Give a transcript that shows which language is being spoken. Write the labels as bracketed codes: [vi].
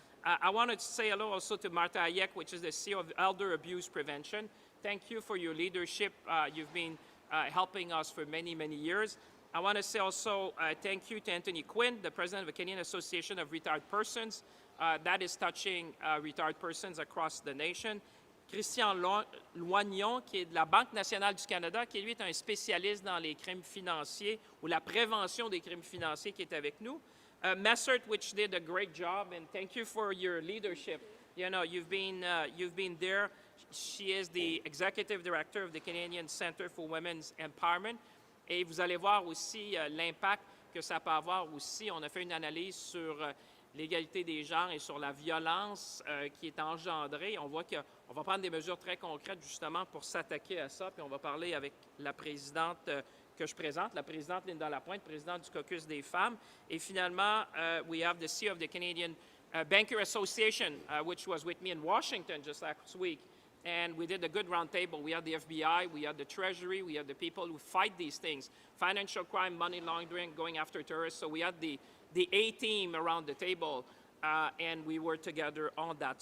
[en] I wanted to say hello also to Martha Hayek, which is the CEO of Elder Abuse Prevention. Thank you for your leadership. You've been helping us for many, many years. I want to say also thank you to Anthony Quinn, the president of the Canadian Association of Retired Persons. That is touching retired persons across the nation. [fr] Christian Loignon, qui est de la Banque nationale du Canada, qui lui est un spécialiste dans les crimes financiers ou la prévention des crimes financiers, qui est avec nous. [en] Messert, which did a great job, and thank you for your leadership. You know, you've been there. She is the executive director of the Canadian Centre for Women's Empowerment. [fr] Et vous allez voir aussi l'impact que ça peut avoir aussi. On a fait une analyse sur l'égalité des genres et sur la violence qui est engendrée. On voit qu'on va prendre des mesures très concrètes justement pour s'attaquer à ça. Puis on va parler avec la présidente que je présente, la présidente Linda Lapointe, présidente du caucus des femmes. Et finalement, [en] we have the CEO of the Canadian Banker Association, which was with me in Washington just last week. And we did a good roundtable. We had the FBI, we had the Treasury, we had the people who fight these things, financial crime, money laundering, going after terrorists. So we had the A-team around the table, and we were together on that.